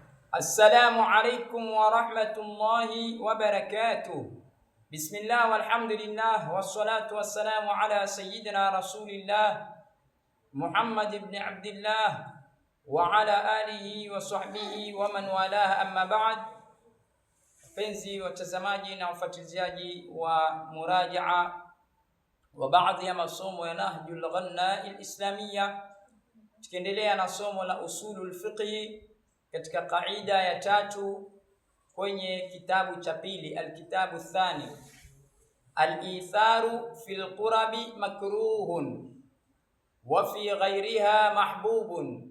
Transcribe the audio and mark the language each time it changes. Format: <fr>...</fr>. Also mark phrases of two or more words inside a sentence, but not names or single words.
<ar>السلام عليكم ورحمة الله وبركاته. بسم الله والحمد لله والصلاة والسلام على سيدنا رسول الله محمد بن عبد الله وعلى آله وصحبه ومن والاه. أما بعد،</ar> <sw>penzi watazamaji na wafuatiliaji wa murajaa wa baadhi ya masomo ya Nahjul Ghanna al-Islamiyya, tukiendelea na somo la</sw> <ar>أصول الفقه</ar> <sw>katika kaida ya 3 kwenye kitabu cha pili,</sw> <ar>الكتاب الثاني، الإيثار في القرب مكروه وفي غيرها محبوب.</ar>